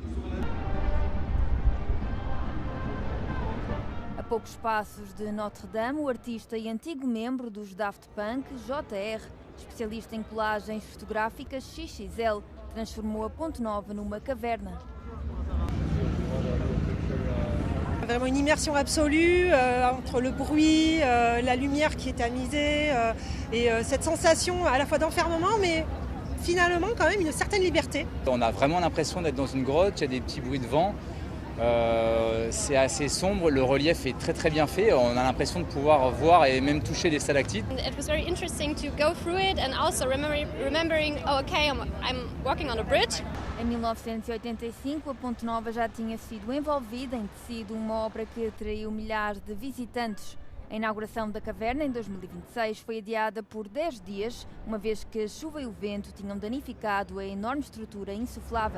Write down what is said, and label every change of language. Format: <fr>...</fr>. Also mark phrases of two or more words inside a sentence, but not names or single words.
<pt>A poucos passos de Notre-Dame, o artista e antigo membro dos Daft Punk, JR, especialista em colagens fotográficas XXL, transformou a Ponte Nova numa caverna.</pt> <fr>Vraiment une immersion absolue entre le bruit, la lumière qui est tamisée et cette sensation à la fois d'enfermement mais finalement quand même une certaine liberté. On a vraiment l'impression d'être dans une grotte, il y a des petits bruits de vent, c'est assez sombre, le relief est très bien fait, on a l'impression de pouvoir voir et même toucher des stalactites.</fr> <en>It was very interesting to go through it and also remembering, oh okay, I'm walking on a bridge.</en> <pt>Em 1985, a Ponte Nova já tinha sido envolvida em tecido, uma obra que atraiu milhares de visitantes. A inauguração da caverna em 2026 foi adiada por 10 dias, uma vez que a chuva e o vento tinham danificado a enorme estrutura insuflável.</pt>